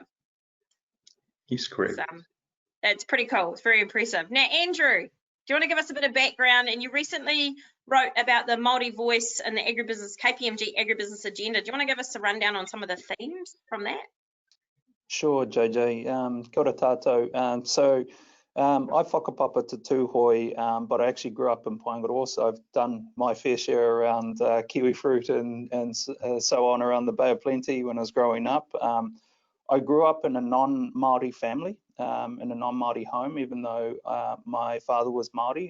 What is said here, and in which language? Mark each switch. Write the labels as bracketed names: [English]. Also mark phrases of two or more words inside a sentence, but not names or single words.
[English] Yes, correct. So, that's pretty cool. It's very impressive. Now, Andrew, do you want to give us a bit of background? And you recently wrote about the Māori voice and the agribusiness, KPMG agribusiness agenda. Do you want to give us a rundown on some of the themes from that? Sure, JJ. [Māori] Kia ora tātou. [English] I whakapapa te tūhoi, but I actually grew up in Paengaroa, so I've done my fair share around kiwi fruit and so on around the Bay of Plenty when I was growing up. I grew up in a non-Maori family, in a non-Maori home, even though my father was Maori.